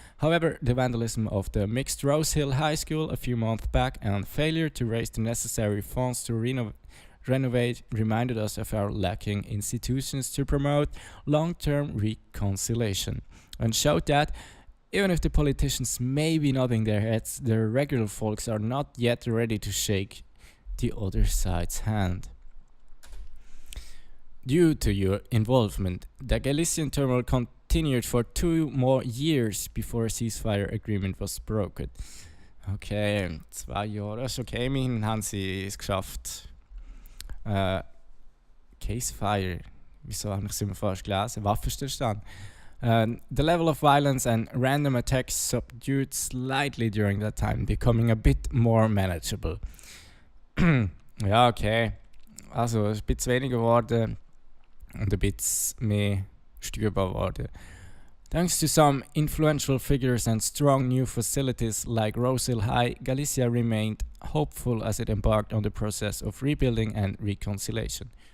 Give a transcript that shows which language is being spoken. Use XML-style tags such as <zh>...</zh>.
<en>However, the vandalism of the mixed Rose Hill High School a few months back and failure to raise the necessary funds to renovate reminded us of our lacking institutions to promote long-term reconciliation, and showed that even if the politicians may be nodding their heads, the regular folks are not yet ready to shake the other side's hand. Due to your involvement, the Galician turmoil continued for 2 more years before a ceasefire agreement was brokered.</en> <de>Okay, 2 Jahre, ist okay, immerhin haben sie es geschafft. Ceasefire, wieso habe ich es immer falsch gelesen? Waffenstillstand.</de> <en>The level of violence and random attacks subdued slightly during that time, becoming a bit more manageable.</en> <de>Ja, okay. Also, es ist ein bisschen weniger geworden und ein bisschen mehr steuerbar geworden.</de> <en>Thanks to some influential figures and strong new facilities like Rose Hill High, Galicia remained hopeful as it embarked on the process of rebuilding and reconciliation.</en>